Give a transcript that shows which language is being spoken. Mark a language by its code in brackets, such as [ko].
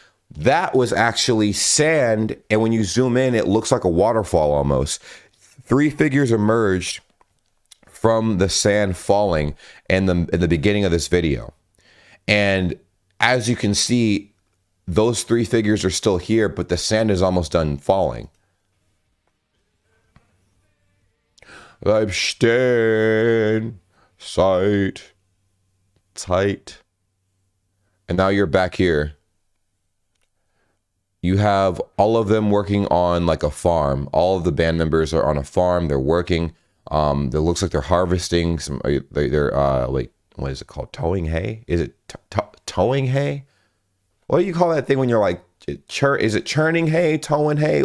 [en] That was actually sand, and when you zoom in, it looks like a waterfall almost. Three figures emerged from the sand falling in the beginning of this video. And as you can see, those three figures are still here, but the sand is almost done falling. [de] Bleib stehen, ZEIT, [en] tight. And now you're back here. You have all of them working on like a farm. All of the band members are on a farm. They're working. It looks like they're harvesting some. They're wait, what is it called? Towing hay? Is it towing hay? What do you call that thing when you're like, is it churning hay, towing hay?